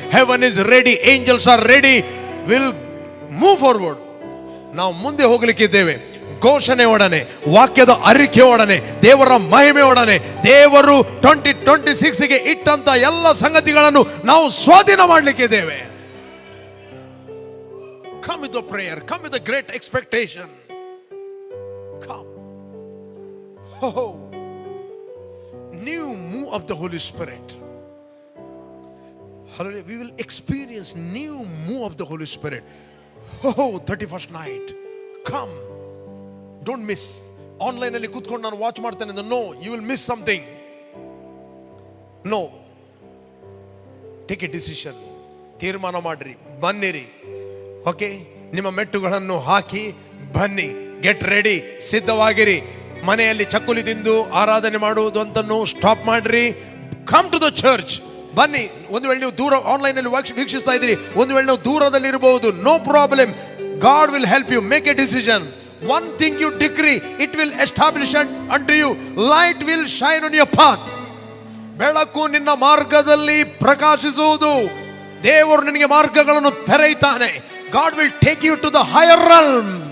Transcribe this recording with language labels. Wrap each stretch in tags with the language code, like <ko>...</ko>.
<en>Heaven is ready, angels are ready, will move forward.</en> <kn>ನಾವು ಮುಂದೆ ಹೋಗಲಿಕ್ಕಿದ್ದೇವೆ. ಘೋಷಣೆ ಒಡನೆ, ವಾಕ್ಯದ ಅರಿಕೆ ಒಡನೆ, ದೇವರ ಮಹಿಮೆ ಒಡನೆ. ದೇವರು 2026ಗೆ ಇಟ್ಟಂತ ಎಲ್ಲ ಸಂಗತಿಗಳನ್ನು ನಾವು ಸ್ವಾಧೀನ ಮಾಡಲಿಕ್ಕಿದ್ದೇವೆ.</kn> <en>Come with the prayer, come with a great expectation. Come. Oh, new move of the Holy Spirit. Hallelujah. We will experience new move of the Holy Spirit. Oh, 31st night. Come. Don't miss.</en> <kn>Online ಅಲ್ಲಿ ಕೂತ್ಕೊಂಡು ನಾನು watch ಮಾಡ್ತೇನೆ.</kn> <en>No, you will miss something. No. Take a decision.</en> <kn>ತೀರ್ಮಾನ ಮಾಡ್ರಿ, ಬನ್ನಿರಿ. Okay, ನಿಮ್ಮ ಮೆಟ್ಟುಗಳನ್ನು ಹಾಕಿ ಬನ್ನಿ.</kn> <en>get ready,</en> <kn>ಸಿದ್ಧವಾಗಿರಿ. ಮನೆಯಲ್ಲಿ ಚಕ್ಕುಲಿ ತಿಂದು ಆರಾಧನೆ ಮಾಡುವುದು ಅಂತನ್ನು ಸ್ಟಾಪ್ ಮಾಡ್ರಿ.</kn> <en>come to the church,</en> <kn>ಬನ್ನಿ. ಒಂದು ವೇಳೆ ನೀವು ದೂರ ಆನ್ಲೈನ್ ಅಲ್ಲಿ ವೀಕ್ಷಿಸ್ತಾ ಇದ್ದೀರಿ, ಒಂದು ವೇಳೆ ನೀವು ದೂರದಲ್ಲಿ ಇರಬಹುದು,</kn> <en>No problem. God will help you make a decision. One thing you decree, it will establish unto you. Light will shine on your path.</en> <kn>ಬೆಳಕು ನಿನ್ನ ಮಾರ್ಗದಲ್ಲಿ ಪ್ರಕಾಶಿಸುವುದು. ದೇವರು ನಿನಗೆ ಮಾರ್ಗಗಳನ್ನು ತೆರೆಯುತ್ತಾನೆ.</kn> <en>God will take you to the higher realm.</en>